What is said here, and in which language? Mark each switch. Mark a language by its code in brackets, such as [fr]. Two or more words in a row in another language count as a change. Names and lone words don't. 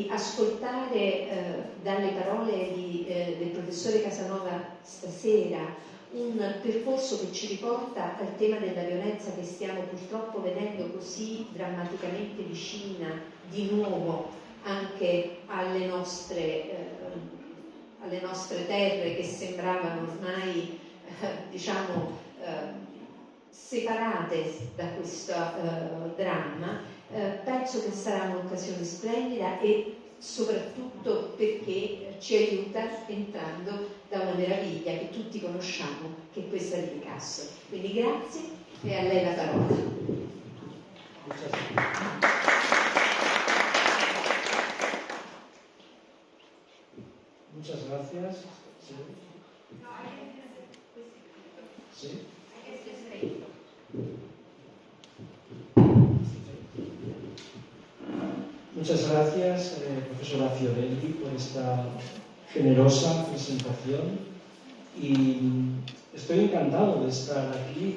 [it] ascoltare dalle parole del professore Casanova stasera un percorso che ci riporta al tema della violenza che stiamo purtroppo vedendo così drammaticamente vicina di nuovo anche alle nostre terre, che sembravano ormai separate da questo dramma. Penso che sarà un'occasione splendida, e soprattutto perché ci aiuta entrando da una meraviglia che tutti conosciamo, che è questa di Picasso. Quindi grazie, e a lei la parola. [es] Muchas gracias. Sí. Sí. Muchas gracias, profesora Fiorelli, por esta generosa presentación, y estoy encantado de estar aquí.